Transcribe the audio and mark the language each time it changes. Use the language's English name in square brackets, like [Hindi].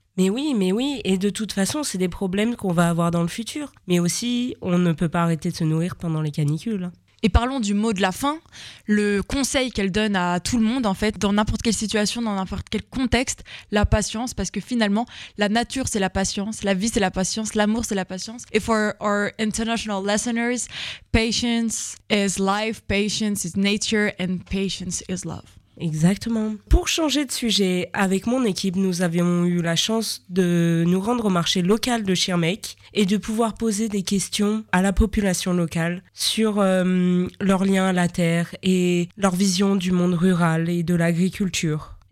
[French] Mais oui, et de toute façon, c'est des problèmes qu'on va avoir dans le futur. Mais aussi, on ne peut pas arrêter de se nourrir pendant les canicules. Et parlons du mot de la fin, le conseil qu'elle donne à tout le monde, en fait, dans n'importe quelle situation, dans n'importe quel contexte, la patience, parce que finalement, la nature, c'est la patience, la vie, c'est la patience, l'amour, c'est la patience. [English] Et for our international listeners, patience is life, patience is nature, and patience is love. [French] Exactement. Pour changer de sujet, avec mon équipe, nous avions eu la chance de nous rendre au marché local de Schirmeck et de pouvoir poser des questions à la population locale sur leur lien à la terre et leur vision du monde rural et de l'agriculture.